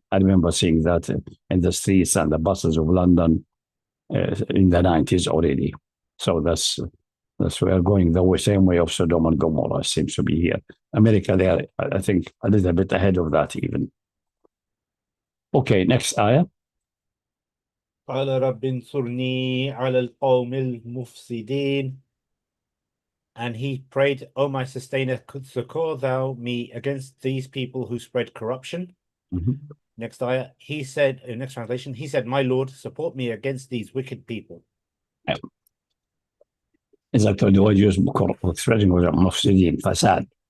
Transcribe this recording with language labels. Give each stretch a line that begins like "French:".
English: I remember seeing that in the streets and the buses of London in the 90s already. So that's we are going the same way of Sodom and Gomorrah seems to be here. America, they are, I think, a little bit ahead of that even. Okay, next ayah.
Arabic: قال رب انصرني على القوم المفسدين.
English: And he prayed, O my sustainer, succor thou me against these people who spread corruption. Next ayah, he said, in next translation, he said, my Lord, support me against these wicked people. إذا the word used spreading was مفسدين, fasad.